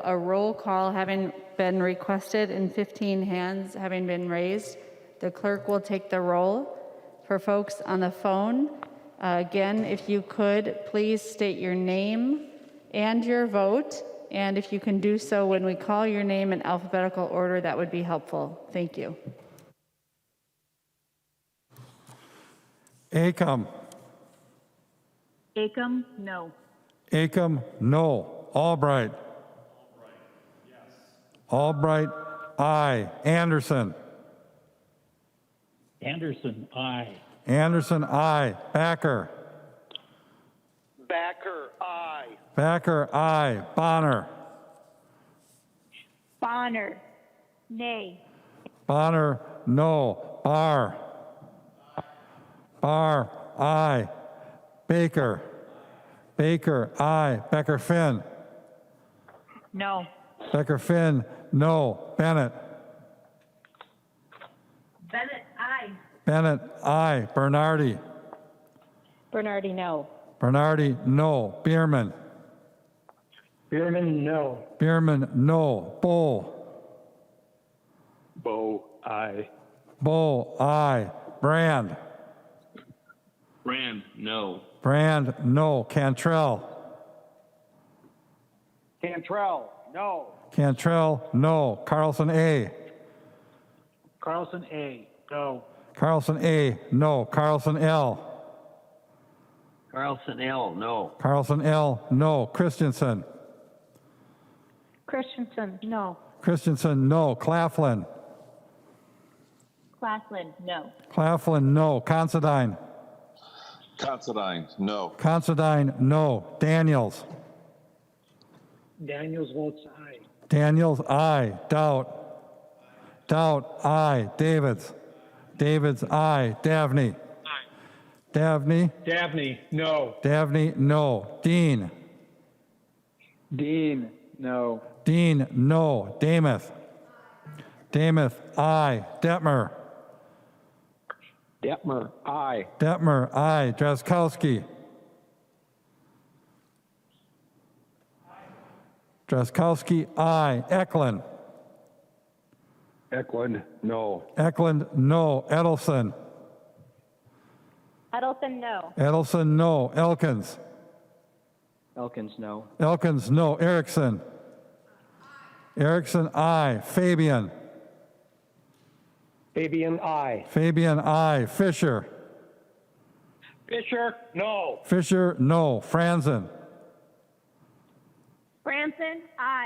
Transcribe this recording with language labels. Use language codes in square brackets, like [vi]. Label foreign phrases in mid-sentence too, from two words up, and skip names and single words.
[en] A roll call having been requested and 15 hands having been raised, the clerk will take the roll. For folks on the phone, again, if you could, please state your name and your vote, and if you can do so when we call your name in alphabetical order, that would be helpful. Thank you. Acom. Acom, no. Acom, no. Albright. Yes. Albright, aye. Anderson. Anderson, aye. Anderson, aye. Backer. Backer, aye. Backer, aye. Bonner. Bonner, nay. Bonner, no. Barr. Barr, aye. Baker. Baker, aye. Becker Finn. No. Becker Finn, no. Bennett. Bennett, aye. Bennett, aye. Bernardi. Bernardi, no. Bernardi, no. Bierman. Bierman, no. Bierman, no. Bull. Bo, aye. Bull, aye. Brand. Brand, no. Brand, no. Cantrell. Cantrell, no. Cantrell, no. Carlson, A. Carlson, A, no. Carlson, A, no. Carlson, L. Carlson, L, no. Carlson, L, no. Christensen. Christensen, no. Christensen, no. Claflin. Claflin, no. Claflin, no. Considine. Considine, no. Considine, no. Daniels. Daniels votes aye. Daniels, aye. Doubt. Doubt, aye. Davids. Davids, aye. Davney. Davney. Dabney, no. Davney, no. Dean. Dean, no. Dean, no. Damath. Damath, aye. Detmer. Detmer, aye. Detmer, aye. Drazkowski. Drazkowski, aye. Eklund. Eklund, no. Eklund, no. Edelson. Edelson, no. Edelson, no. Elkins. Elkins, no. Elkins, no. Erickson. Erickson, aye. Fabian. Fabian, aye. Fabian, aye. Fisher. Fisher, no. Fisher, no. Franzen. Franson, aye.